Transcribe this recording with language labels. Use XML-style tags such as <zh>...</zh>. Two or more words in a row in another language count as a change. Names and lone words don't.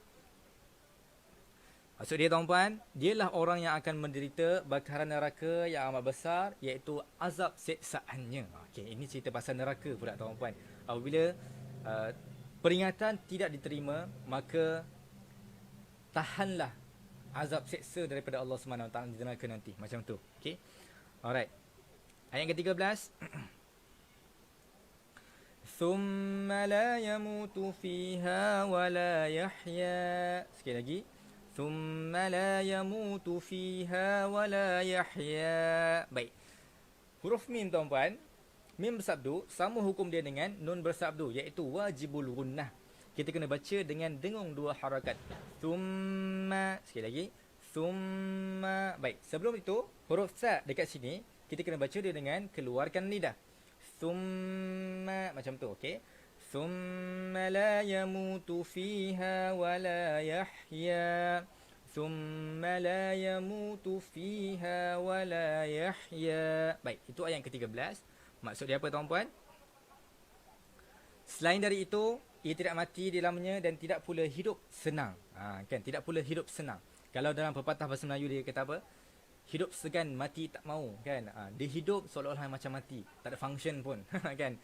<ms>Maksud dia tuan-puan, dialah orang yang akan menderita bakaran neraka yang amat besar, iaitu azab seksaannya. Okey, ini cerita pasal neraka pula tuan-puan. Apabila peringatan tidak diterima, maka tahanlah azab seksa daripada Allah SWT di neraka nanti. Macam tu. Okey. Alright. Ayat ke-13.</ms> <ar>ثم لا يموت فيها ولا يحيى.</ar> <ms>Sekali lagi.</ms> <ar>ثم لا يموت فيها ولا يحيى.</ar> <ms>Baik. Huruf mim tuan-puan. Mim bersabdu sama hukum dia dengan nun bersabdu, iaitu</ms> <ar>واجب الغنة.</ar> <ms>Kita kena baca dengan dengung dua harakat. Thumma. Sekali lagi. Thumma. Baik. Sebelum itu, huruf sa dekat sini, kita kena baca dia dengan keluarkan lidah. Thumma. Macam tu, okey.</ms> <ar>ثم لا يموت فيها ولا يحيى. ثم لا يموت فيها ولا يحيى.</ar> <ms>Baik, itu ayat ke-13. Maksud dia apa tuan-puan? Selain dari itu, ia tidak mati di dalamnya dan tidak pula hidup senang. Kan, tidak pula hidup senang. Kalau dalam pepatah bahasa Melayu dia kata apa? Hidup segan, mati tak mau, kan? Dia hidup seolah-olah macam mati, tak ada function pun, kan?</ms>